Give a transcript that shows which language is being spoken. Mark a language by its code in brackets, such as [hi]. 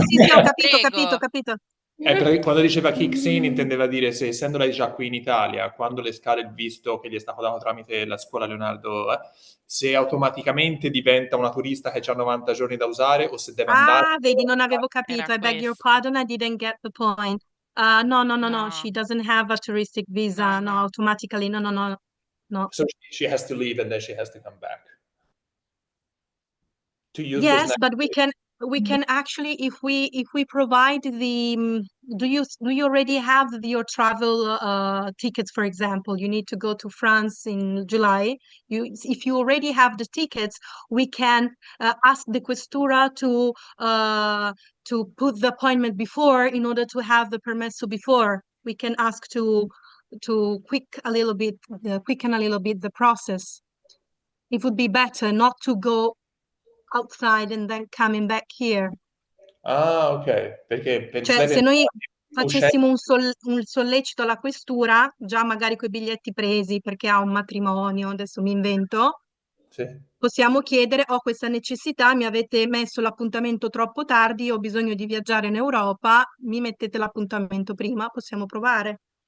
[it] Sì, sì, ho prego. capito. Quando diceva [en] kicks in [it] intendeva dire se essendo lei già qui in Italia, quando le scade il visto che gli è stato dato tramite la Scuola Leonardo, se automaticamente diventa una turista che ha 90 giorni da usare o se deve andare. Ah, vedi, non avevo Era capito. [en] I beg your [it] questo. [en] pardon, I didn't get the point. No. No, She doesn't have a touristic visa. No, no. automatically. No. So she has to leave and then she has to come back to use this Yes, next. but we can actually, if we provide the do you already have your travel tickets? For example, you need to go to France in July. If you already have the tickets, we can ask the questura to put the appointment before in order to have the permesso before. We can ask to quicken a little bit the process. It would be better not to go outside and then coming back here. [it] Ah, ok, perché Cioè, lei se noi facessimo un sollecito alla questura, già magari con i biglietti presi perché ha un matrimonio, adesso mi invento, Sì. possiamo chiedere: ho questa necessità, mi avete messo l'appuntamento troppo tardi, ho bisogno di viaggiare in Europa, mi mettete l'appuntamento prima, possiamo provare